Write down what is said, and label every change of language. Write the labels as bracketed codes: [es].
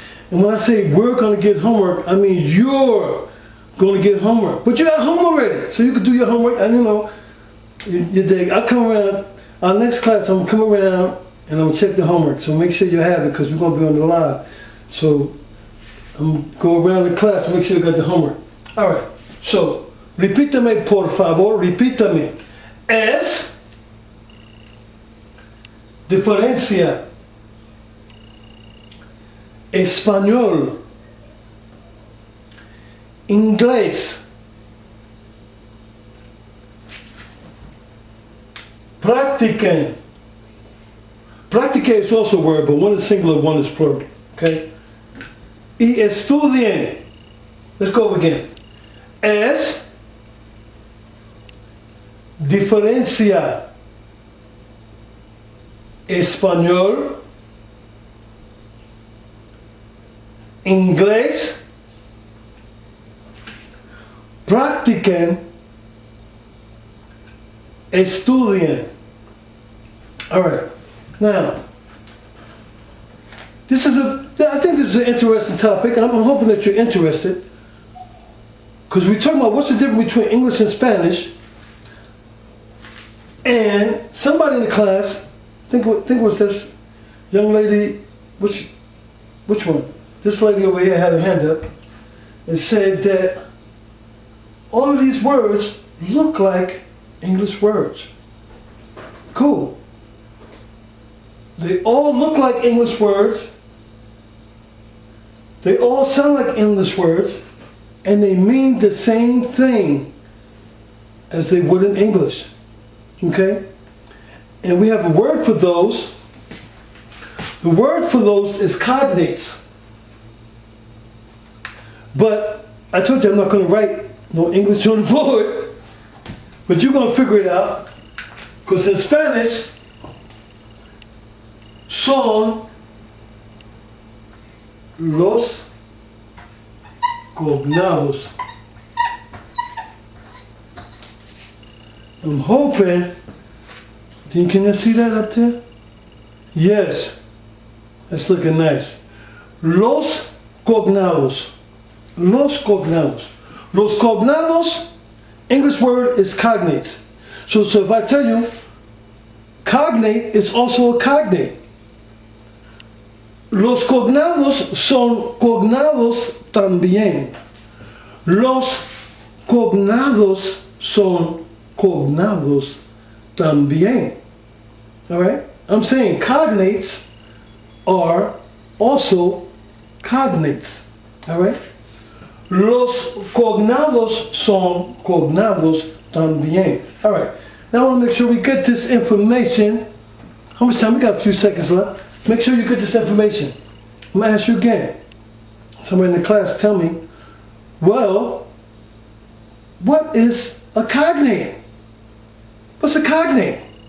[en] And when I say we're going to get homework, I mean you're going to get homework. But you got home already, so you can do your homework. And you know, I come around Our next class, I'm gonna come around and I'm gonna check the homework. So make sure you have it because we're gonna be on the live. So I'm gonna go around the class and make sure you got the homework. All right. So [es] repítame por favor. Repítame. Es diferencia español, inglés, practiquen. [en] Practiquen is also a word, but one is singular, one is plural. Okay? [es] Y estudien. [en] Let's go again. [es] Es diferencia español, inglés, practiquen, estudien. [en] All right. Now, I think this is an interesting topic. I'm hoping that you're interested. Because we're talking about what's the difference between English and Spanish. And somebody in the class, I think it was this young lady, which one? This lady over here had her hand up and said that all of these words look like English words. Cool. They all look like English words. They all sound like English words. And they mean the same thing as they would in English. Okay? And we have a word for those. The word for those is cognates. But I told you I'm not going to write no English on the board. But you're going to figure it out. Because in Spanish, [es] son los cognados. [en] I'm hoping, can you see that up there? Yes, that's looking nice. [es] Los cognados. Los cognados. Los cognados, [en] English word is cognates. So if I tell you, cognate is also a cognate. [es] Los cognados son cognados también. Los cognados son cognados también. [en] All right? I'm saying cognates are also cognates. All right? [es] Los cognados son cognados también. [en] All right. Now I want to make sure we get this information. How much time? We got a few seconds left. Make sure you get this information. I'm going to ask you again. Somebody in the class tell me, well, what is a cognate? What's a cognate?